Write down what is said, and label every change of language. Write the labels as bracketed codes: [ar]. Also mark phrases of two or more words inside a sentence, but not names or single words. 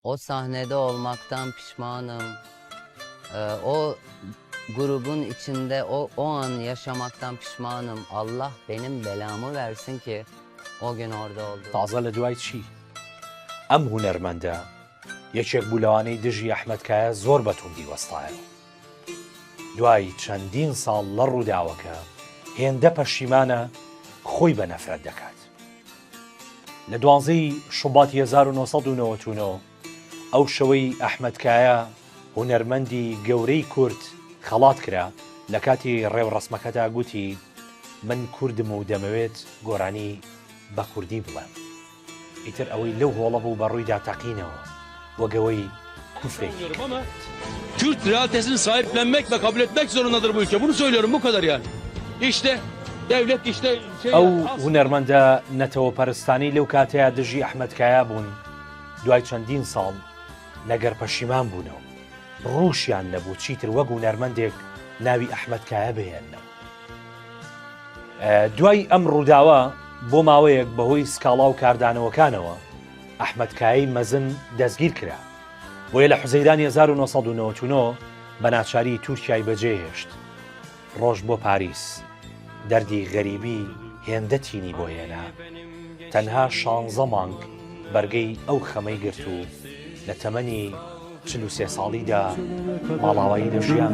[tr] O sahnede olmaktan pişmanım. O grubun içinde o an yaşamaktan pişmanım. Allah benim belamı versin ki o gün orada oldu. [ckb] تازە لە دوای چی؟ ئەم هونەرمەندە یەکێک بوو لەوانەی دژی ئەحمەدکایە زۆر بەتوندی وەستایەوە. دوای چەندین ساڵ لە ڕووداوەکە هێندە پەشیمانە خۆی بە نەفرەت دەکات. لە 12 شوباتی 1999 ئەو شەوەی ئەحمەدکایە هونەرمەندی گەورەی کورد خەڵات کرا لە کاتی ڕێوڕەسمەکەدا گوتی من کوردم و دەمەوێت گۆرانی بە کوردی بڵێم. ئیتر ئەوەی لەو هۆڵە بوو بە ڕوویدا تەقینەوە وەگەوەی کوفرێکی [tr] ama Kürt realitesini sahiplenmek ve kabul etmek zorundadır bu ülke. Bunu söylüyorum bu kadar yani. İşte devlet işte [ckb] ئەو هونەرمەندە نەتەوە پەرستانی لەو کاتەیە دژی ئەحمەدکایە بوون دوای چەندین ساڵ لەگەر پەشیمان بوونەوە ڕووشیان نەبوو چیتر وەک هونەرمەندێک ناوی ئەحمەدکایە بهێننەوە. دوای ئەم ڕووداوە بۆ ماوەیەک بەهۆی سکاڵا و کاردانەوەکانەوە ئەحمەدکایی مەزن دەستگیر کرا بۆیە لە حوزەیرانی 1999 بە ناچاری تورکیای بەجێهێشت ڕۆژ بۆ پاریس دەردی غەریبی هێندە تینی بۆ هێنا تەنها 16 مانگ بەرگەی ئەو خەمەی گرت و لە تەمەنی 43 ساڵیدا ماڵاوایی دەژیان.